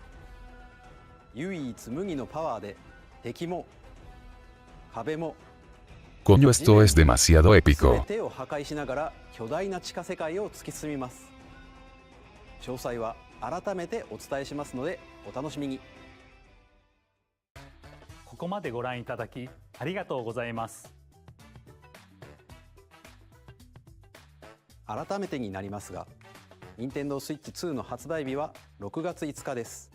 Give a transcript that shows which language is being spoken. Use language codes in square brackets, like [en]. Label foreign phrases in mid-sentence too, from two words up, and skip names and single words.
[ja] 唯一無二のパワーで敵も壁も [es] Coño, esto es demasiado [ja] 全 [es] épico. [ja] てを破壊しながら巨大な地下世界を突き進みます。詳細は改めてお伝えしますのでお楽しみに。ここまでご覧いただきありがとうございます。改めてになりますが、任天堂スイッチ2の発売日は6月5日です。